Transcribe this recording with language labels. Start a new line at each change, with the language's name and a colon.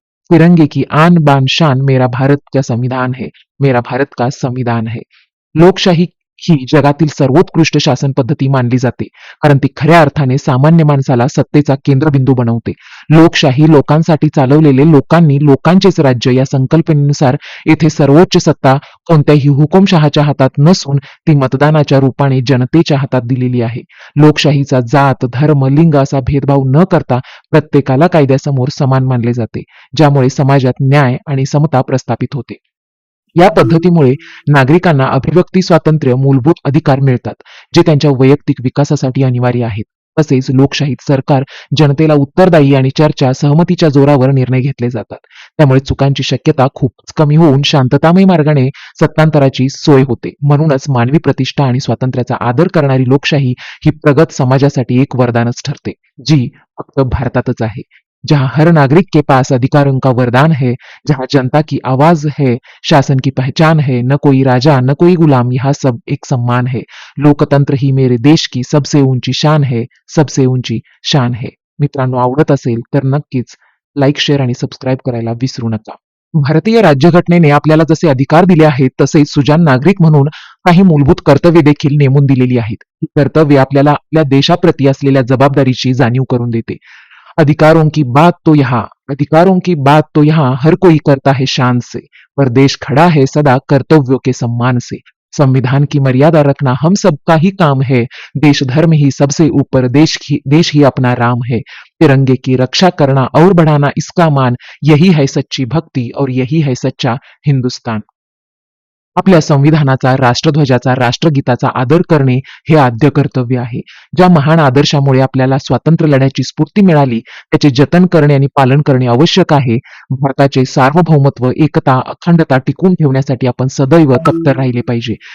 Hindi: तिरंगे की आन बान शान मेरा भारत का संविधान है, मेरा भारत का संविधान है.
Marathi: लोकशाही ही जगातील सर्वोत्कृष्ट शासन पद्धती मानली जाते, कारण ती खऱ्या अर्थाने सामान्य माणसाला सत्तेचा केंद्रबिंदू बनवते. लोकशाही लोकांसाठी चालवलेले, लोकांनी लोकांचेच राज्य या संकल्पनेनुसार येथे सर्वोच्च सत्ता कोणत्याही हुकुमशहाच्या हातात नसून ती मतदानाच्या रूपाने जनतेच्या हातात दिलेली आहे. लोकशाहीचा जात, धर्म, लिंग असा भेदभाव न करता प्रत्येकाला कायद्यासमोर समान मानले जाते, ज्यामुळे समाजात न्याय आणि समता प्रस्थापित होते. या पद्धतीमुळे नागरिकांना अभिव्यक्ती स्वातंत्र्य, मूलभूत अधिकार मिळतात, जे त्यांच्या वैयक्तिक विकासासाठी अनिवार्य आहेत. तसेच लोकशाहीत सरकार जनतेला उत्तरदायी आणि चर्चा, सहमतीच्या जोरावर निर्णय घेतले जातात. त्यामुळे चुकांची शक्यता खूपच कमी होऊन शांततामय मार्गाने सत्तांतराची सोय होते. म्हणूनच मानवी प्रतिष्ठा आणि स्वातंत्र्याचा आदर करणारी लोकशाही ही प्रगत समाजासाठी एक वरदानच ठरते, जी फक्त भारतातच आहे.
Hindi: जहाँ हर नागरिक के पास अधिकारों का वरदान है, जहाँ जनता की आवाज है, शासन की पहचान है, न कोई राजा न कोई गुलाम, यहाँ सब एक सम्मान है. लोकतंत्र ही मेरे देश की सबसे ऊंची शान है, सबसे ऊंची शान है.
Marathi: मित्रांनो, आवडत असेल तर नक्कीच लाईक, शेअर आणि सबस्क्राईब करायला विसरू नका. भारतीय राज्यघटनेने आपल्याला जसे अधिकार दिले आहेत, तसेच सुजाण नागरिक म्हणून काही मूलभूत कर्तव्ये देखील नेमून दिलेली आहेत. ही कर्तव्ये आपल्याला आपल्या देशाप्रती असलेल्या जबाबदारीची जाणीव करून देते.
Hindi: अधिकारों की बात तो यहाँ अधिकारों की बात तो यहाँ हर कोई करता है शान से, पर देश खड़ा है सदा कर्तव्यों के सम्मान से. संविधान की मर्यादा रखना हम सबका ही काम है, देश धर्म ही सबसे ऊपर, देश ही अपना राम है. तिरंगे की रक्षा करना और बढ़ाना इसका मान, यही है सच्ची भक्ति और यही है सच्चा हिंदुस्तान.
Marathi: आपल्या संविधानाचा, राष्ट्रध्वजाचा, राष्ट्रगीताचा आदर करणे हे आद्य कर्तव्य आहे. ज्या महान आदर्शामुळे आपल्याला स्वातंत्र्य लढ्याची स्फूर्ती मिळाली, त्याचे जतन करणे आणि पालन करणे आवश्यक आहे. भारताचे सार्वभौमत्व, एकता, अखंडता टिकवून ठेवण्यासाठी आपण सदैव तत्पर राहिले पाहिजे.